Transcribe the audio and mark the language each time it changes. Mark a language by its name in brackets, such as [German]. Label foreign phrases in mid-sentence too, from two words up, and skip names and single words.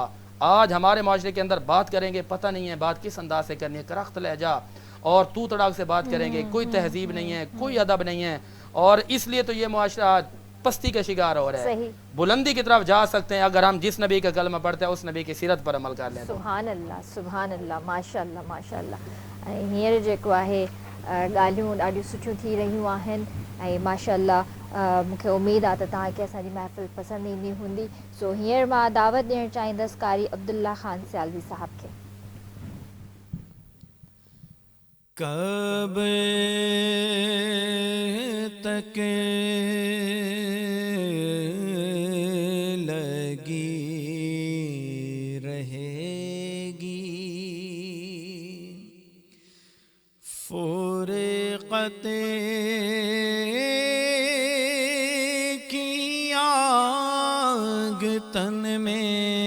[Urdu] آج ہمارے معاشرے کے اندر بات کریں گے پتہ نہیں ہے بات کس انداز سے کرنی ہے، کرخت لہجہ اور تو تڑاک سے بات کریں گے، کوئی تہذیب نہیں ہے، کوئی ادب نہیں ہے، اور اس لیے تو یہ معاشرہ پستی کا شکار ہو رہا ہے۔ بلندی کی طرف جا سکتے ہیں اگر ہم جس نبی کا کلمہ پڑھتے ہیں اس نبی کی سیرت پر عمل کر لیں۔ [Arabic] سبحان اللہ سبحان اللہ ماشاءاللہ ماشاءاللہ۔ [Sindhi] हींअर जेको आहे ॻाल्हियूं ॾाढियूं सुठियूं थी रहियूं आहिनि ऐं माशाअल्लाह मूंखे उमेद आहे त तव्हांखे असांजी महफ़िल पसंदि ईंदी हूंदी। सो हींअर मां दावत ॾियणु चाहींदसि कारी अब्दुल्ला ख़ान सियालवी साहब खे। [Urdu] کب تک لگی رہے گی فرقت کی آگ تن میں,